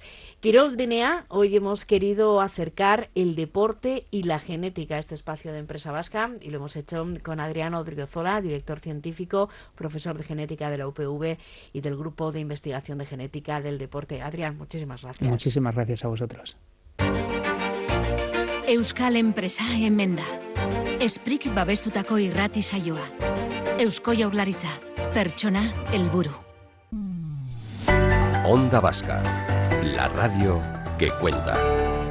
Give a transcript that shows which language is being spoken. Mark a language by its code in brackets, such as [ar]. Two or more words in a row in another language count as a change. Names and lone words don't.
[es] Quirol DNA, hoy hemos querido acercar el deporte y la genética a este espacio de Empresa Vasca, y lo hemos hecho con Adrián Odriozola, director científico, profesor de genética de la UPV y del Grupo de Investigación de Genética del Deporte. Adrián, muchísimas gracias. Muchísimas gracias a vosotros. [eu] Euskal Enpresa hemen da. Esprik babestutako irrati saioa. Eusko Jaurlaritza. Pertsona helburu. [es] Onda Vasca, la radio que cuenta.